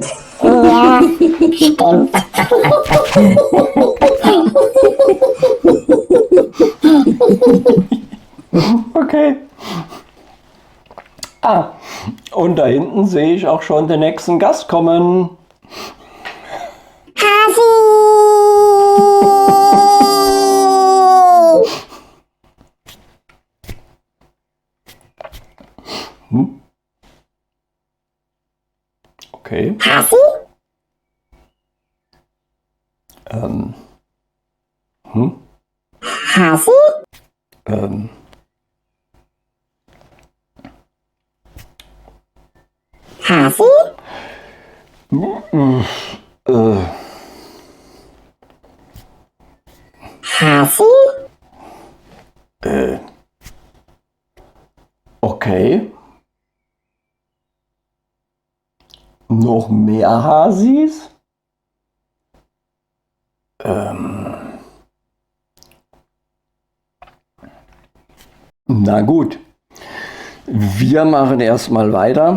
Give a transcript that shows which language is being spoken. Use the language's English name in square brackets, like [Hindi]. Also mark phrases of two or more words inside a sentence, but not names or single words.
[German] Ja, stimmt. Okay. Und da hinten sehe ich auch schon den nächsten Gast kommen. Hasi! Okay. Hasi? Hasi? Hasi? Hasi? Okay. Noch mehr Hasis? Na gut, wir machen erstmal weiter.